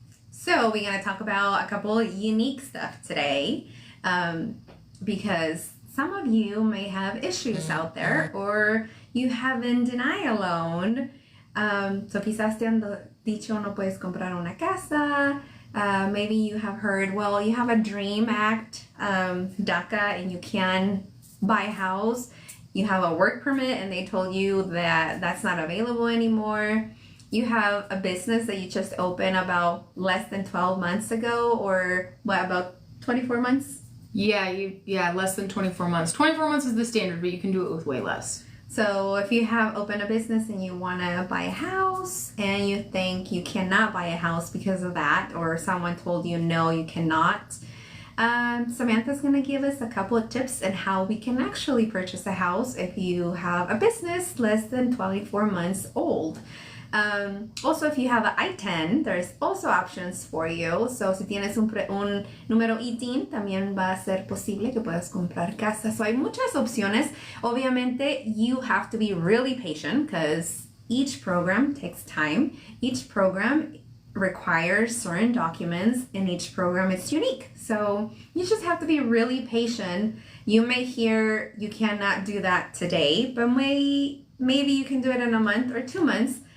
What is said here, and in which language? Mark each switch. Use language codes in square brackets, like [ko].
[en] So we're going to talk about a couple of unique stuff today because some of you may have issues out there or you have in denial loan. [es] So quizás te han dicho no puedes comprar una casa. [en] Maybe you have heard, well, you have a DREAM Act, DACA, and you can buy a house. You have a work permit and they told you that that's not available anymore. You have a business that you just opened about less than 12 months ago, or what, about 24 months? Yeah, less than 24 months. 24 months is the standard, but you can do it with way less. So if you have opened a business and you want to buy a house and you think you cannot buy a house because of that, or someone told you no, you cannot, Samantha's going to give us a couple of tips on how we can actually purchase a house if you have a business less than 24 months old. Also, if you have an ITIN, there's also options for you. [es] So, si tienes un número ITIN, también va a ser posible que puedas comprar casa. So, hay muchas opciones. [en] Obviamente, you have to be really patient because each program takes time. Each program requires certain documents and each program is unique. So, you just have to be really patient. You may hear you cannot do that today, but maybe you can do it in a month or 2 months.